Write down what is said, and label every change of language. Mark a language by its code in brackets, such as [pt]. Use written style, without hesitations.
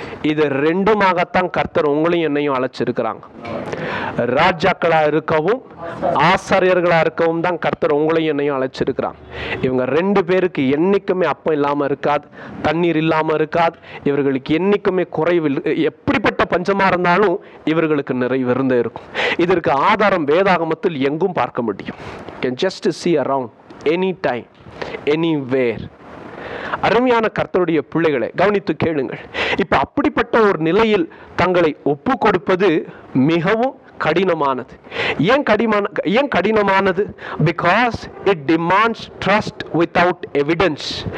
[ta] இது 2மாகத்தான் கர்த்தர் உங்களையும் என்னையும் அழைச்சிருக்கிறாங்க. ராஜாக்களா இருக்கவும் ஆசாரியர்களா இருக்கவும் தான் கர்த்தர் உங்களையும் என்னையும் அழைச்சிருக்கிறாங்க. இவங்க 2 பேருக்கு என்னைக்குமே அப்பம் இல்லாம இருக்காது, தண்ணீர் இல்லாம இருக்காது. இவர்களுக்கு என்னைக்குமே குறைவு, எப்படிப்பட்ட பஞ்சமா இருந்தாலும் இவர்களுக்கு நிறைவு இருந்தே இருக்கும். இதற்கு ஆதாரம் வேதாகமத்தில் எங்கும் பார்க்க முடியும். [en] You can just see around anytime, anywhere. [ta] அருமையான கர்த்தருடைய பிள்ளைகளை கவனித்து கேளுங்கள். இப்ப அப்படிப்பட்ட ஒரு நிலையில் தங்களை ஒப்பு கொடுப்பது மிகவும் கடினமானது. ஏன் கடினமானது? [en] Because it demands trust without evidence.